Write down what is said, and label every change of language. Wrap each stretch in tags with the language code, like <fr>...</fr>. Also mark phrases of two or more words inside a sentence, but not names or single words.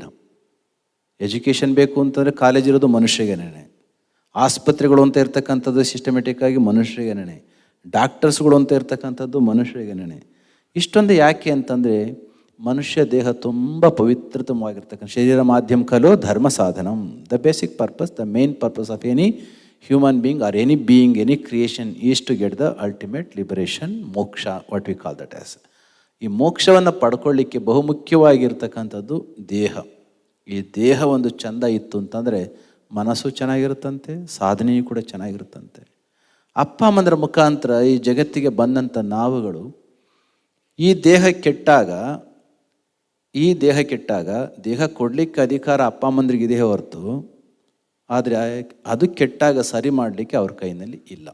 <kn>ಎಜುಕೇಷನ್ ಬೇಕು ಅಂತಂದರೆ ಕಾಲೇಜ್ ಇರೋದು ಮನುಷ್ಯಗೇನೆ, ಆಸ್ಪತ್ರೆಗಳು ಅಂತ ಇರ್ತಕ್ಕಂಥದ್ದು ಸಿಸ್ಟಮೆಟಿಕ್ಕಾಗಿ ಮನುಷ್ಯರಿಗೇನೆ, ಡಾಕ್ಟರ್ಸ್ಗಳು ಅಂತ ಇರ್ತಕ್ಕಂಥದ್ದು ಮನುಷ್ಯರಿಗೇನೆ. ಇಷ್ಟೊಂದು ಯಾಕೆ ಅಂತಂದರೆ ಮನುಷ್ಯ ದೇಹ ತುಂಬ ಪವಿತ್ರತಮವಾಗಿರ್ತಕ್ಕಂಥ</kn> <sa>ಶರೀರ ಮಾಧ್ಯಮ ಖಲು ಧರ್ಮ ಸಾಧನಂ.</sa> <en>The basic purpose, the main purpose of any human being or any being, any creation is to get the ultimate liberation, ಮೋಕ್ಷ, what we call that as.</en> <kn>ಈ ಮೋಕ್ಷವನ್ನು ಪಡ್ಕೊಳ್ಳಿಕ್ಕೆ ಬಹುಮುಖ್ಯವಾಗಿರ್ತಕ್ಕಂಥದ್ದು ದೇಹ. ಈ ದೇಹ ಒಂದು ಚೆಂದ ಇತ್ತು ಅಂತಂದರೆ ಮನಸ್ಸು ಚೆನ್ನಾಗಿರುತ್ತಂತೆ, ಸಾಧನೆಯೂ ಕೂಡ ಚೆನ್ನಾಗಿರುತ್ತಂತೆ. ಅಪ್ಪ ಅಮ್ಮಂದ್ರ ಮುಖಾಂತರ ಈ ಜಗತ್ತಿಗೆ ಬಂದಂಥ ನಾವುಗಳು ಈ ದೇಹ ಕೆಟ್ಟಾಗ ದೇಹ ಕೊಡಲಿಕ್ಕೆ ಅಧಿಕಾರ ಅಪ್ಪ ಅಮ್ಮಂದ್ರಿಗಿದೆ ಹೊರತು, ಆದರೆ ಅದು ಕೆಟ್ಟಾಗ ಸರಿ ಮಾಡಲಿಕ್ಕೆ ಅವ್ರ ಕೈನಲ್ಲಿ ಇಲ್ಲ.</kn>